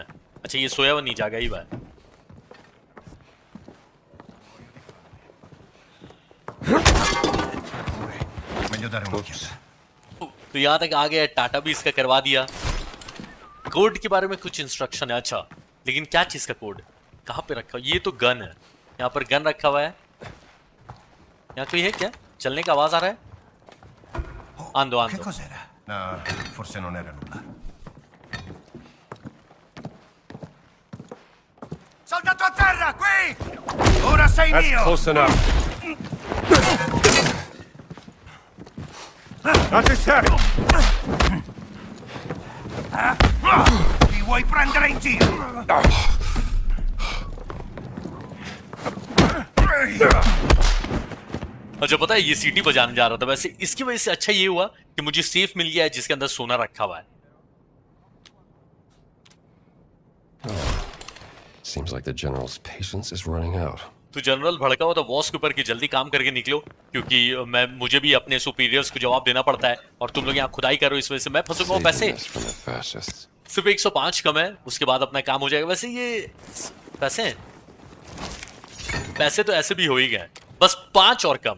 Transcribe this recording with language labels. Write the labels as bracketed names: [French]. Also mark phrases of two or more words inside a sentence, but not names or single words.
[Hindi] अच्छा ये सोया हुआ नहीं, जागा ही हुआ है। तो यहां तक आ गया, टाटा भी इसका करवा दिया। कोड के बारे में कुछ इंस्ट्रक्शन है। अच्छा लेकिन क्या चीज का कोड, कहां पे रखा? ये तो गन है, यहाँ पर गन रखा हुआ है। यहाँ कोई है क्या? चलने का आवाज आ रहा है। आंदो आंदो। [Italian] No, forse non era nulla. Soldato a terra, qui! Ora sei [English] That's [Italian] mio! [English] close enough. Not this heavy. [Italian] Ti vuoi prendere in giro? [Hindi] अच्छा पता है ये सीटी बजाने जा रहा था, वैसे इसकी वजह से अच्छा ये हुआ कि मुझे सेफ मिल गया है जिसके अंदर सोना रखा हुआ है। [English] Seems like the general's patience is running out. [Hindi] तो जनरल भड़का हुआ था बॉस के ऊपर कि जल्दी काम करके निकलो, क्योंकि मुझे भी अपने सुपीरियर्स को जवाब देना पड़ता है, और तुम लोग यहाँ खुदाई करो, इस वजह से मैं फंसूंगा। पैसे सिर्फ 105 कम है, उसके बाद अपना काम हो जाएगा। वैसे ये पैसे तो ऐसे भी हो ही गए, बस 5 और कम है।